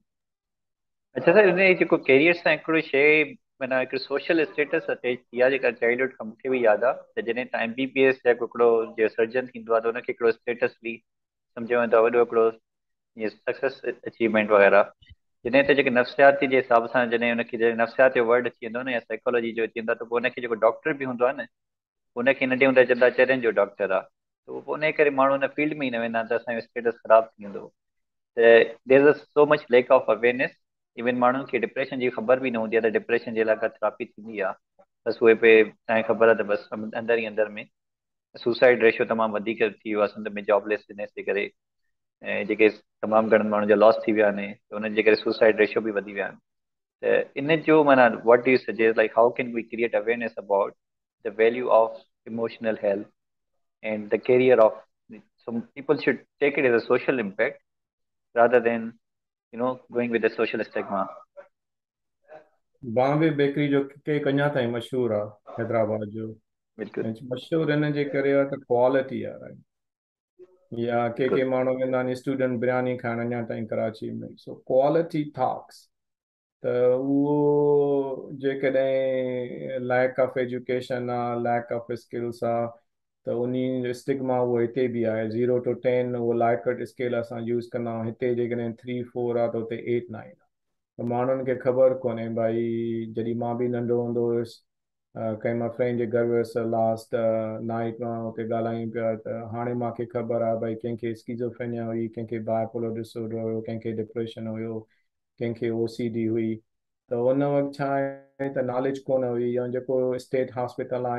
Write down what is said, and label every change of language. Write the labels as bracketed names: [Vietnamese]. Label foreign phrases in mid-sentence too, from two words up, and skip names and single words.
[Sindhi] अच्छा सर इन जेको कैरियर सां हिकिड़ो शइ माना हिकिड़ो [English] social status [Sindhi] अटैच थी आहे जेका चाइल्डहुड खां मूंखे बि यादि आहे त जॾहिं तव्हां MBBS या हिकिड़ो जो सर्जन थींदो आहे त हुनखे हिकिड़ो स्टेटस बि सम्झो वेंदो आहे वॾो हिकिड़ो ईअं [English] success achievement [Sindhi] वग़ैरह जॾहिं त जेके नफ़्सियाती जे हिसाब सां जॾहिं हुनखे जॾहिं नफ़्सियात जो वर्ड अची वेंदो न या साइकोलॉजी जो अची वेंदो आहे त पोइ हुनखे जेको डॉक्टर बि हूंदो आहे न हुनखे नंढे हूंदे चवंदा चरनि जो डॉक्टर आहे त पोइ उन करे माण्हू हुन फील्ड में ई न वेंदा त असांजो स्टेटस ख़राबु थी वेंदो [English] there is so much lack of awareness even [Sindhi] माण्हुनि खे डिप्रेशन जी ख़बर बि न हूंदी आहे त डिप्रेशन जे लाइ का थेरापी थींदी आहे बसि उहे पे तव्हांखे ख़बर आहे त बसि अंदरि ई अंदरि में [English] suicide ratio [Sindhi] तमामु वधीक थी वियो आहे सिंध में जॉबलेसनेस जे करे ऐं जेके तमामु घणनि माण्हुनि जा लॉस थी विया आहिनि त उन्हनि जे करे [English] suicide ratio [Sindhi] बि वधी विया आहिनि त इन जो माना [English] what do you suggest like how can we create awareness about the value of emotional health and the career of some people should take it as a social impact rather than going with the social stigma. [Sindhi] बॉम्बे बेकरी जो केक अञा ताईं मशहूरु आहे हैदराबाद जो बिल्कुलु ऐं मशहूरु हिन जे करे आहे त क्वालिटी आहे या के बिल्कुलु माण्हू वेंदा आहिनि स्टूडेंट बिरयानी खाइण अञा ताईं कराची में [English] so quality talks [Sindhi] त उहो जेकॾहिं [English] lack of education [Sindhi] आहे [English] lack of skills [Sindhi] आहे त उन स्टिग्मा उहो हिते बि आहे 0 to 10 उहो [English] Likert scale [Sindhi] असां यूज़ कंदा आहियूं हिते जेकॾहिं 3 4 आहे त हुते 8 9 त माण्हुनि खे ख़बर कोन्हे भाई जॾहिं मां बि नंढो हूंदो हुयुसि कंहिं मां फ्रेंड जे घर वियुसि [English] last night [Sindhi] मां हुते ॻाल्हायूं पिया त हाणे मूंखे ख़बर आहे भाई कंहिंखे स्किज़ोफ्रेनिया हुई कंहिंखे [English] bipolar disorder [Sindhi] हुयो कंहिंखे डिप्रेशन हुयो कंहिंखे OCD हुई त उन वक़्तु छा आहे त नॉलेज कोन हुई या जेको [English] state hospital [Sindhi] आहे